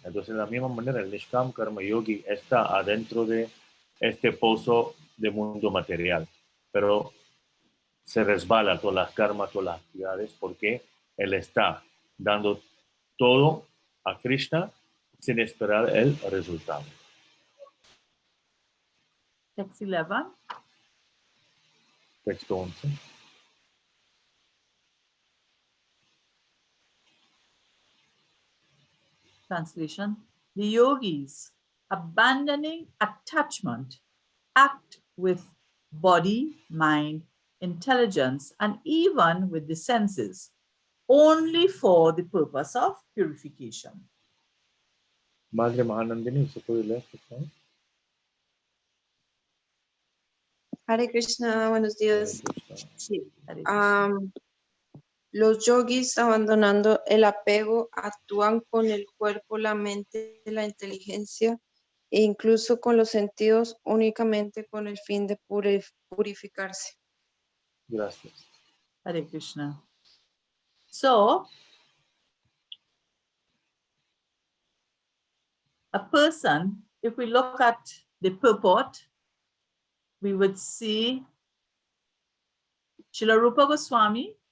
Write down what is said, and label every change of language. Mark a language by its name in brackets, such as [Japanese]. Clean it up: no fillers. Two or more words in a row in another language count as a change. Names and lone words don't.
[Spanish] Entonces, de la misma manera, el Nishkam Karma Yogi está adentro de este pozo de mundo material, pero se resbala todas las karmas, todas las actividades, porque él está dando todo a Krishna sin esperar el resultado. [English] Text 11. [Spanish] Texto 11. [English] Translation. The yogis, abandoning attachment, act with body, mind, intelligence, and even with the senses, only for the purpose of purification. [Spanish] Madre Mahanandini, ¿se puede leer, por favor? Hare Krishna, buenos días. Hare Krishna. Sí. Hare Krishna. Los yogis, abandonando el apego, actúan con el cuerpo, la mente, la inteligencia e incluso con los sentidos, únicamente con el fin de purificarse. Gracias. Hare Krishna. [English] So, a person, if we look at the purport, we would see Srila Rupa Goswami.